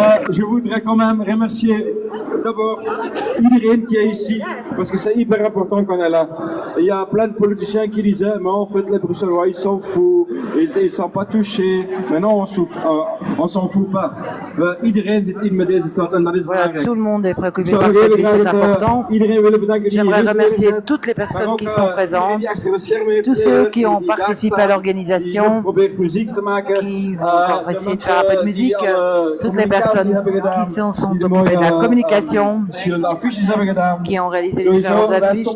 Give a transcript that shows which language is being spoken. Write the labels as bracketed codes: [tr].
[fr] Je voudrais quand même remercier d'abord [nl] iedereen [fr] qui est ici, parce que c'est hyper important qu'on est là. Il y a plein de politiciens qui disaient, mais en fait les Bruxellois ils s'en foutent, ils ne sont pas touchés, mais non on s'en fout pas. [nl] Iedereen zit in met deze stad en dat is belangrijk. [fr] Tout le monde est préoccupé par cette ville, c'est important. J'aimerais remercier toutes les personnes qui sont présentes, tous ceux qui ont participé à l'organisation, qui vont essayer de faire un peu de musique, toutes les personnes qui sont occupées de la communication, qui ont réalisé les différentes affiches.